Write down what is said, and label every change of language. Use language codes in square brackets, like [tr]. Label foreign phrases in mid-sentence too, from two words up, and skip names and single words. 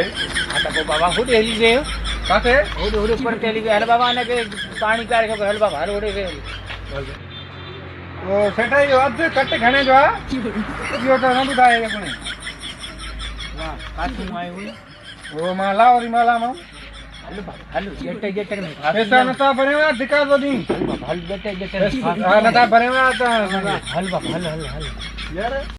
[sd] हा त पोइ बाबा होॾे हली वियो, किथे? होॾे होॾे परते हली वियो। हल बाबा हिनखे पाणी पीआरे खपे, हल बाबा हल होॾे वेह। सेठ इहो अधु कट घणे जो आहे? इहो त न ॿुधाए अपने। वाह काथूं आयो हुई? उहो मां लाहौरी माला मां। हल बाबा हल जट जट में पैसा नथा भरियो आहे धिका थो ॾीं। हल बाबा हल जट जट में हा नथा भरियो आहे त हल बाबा हल हल हल यार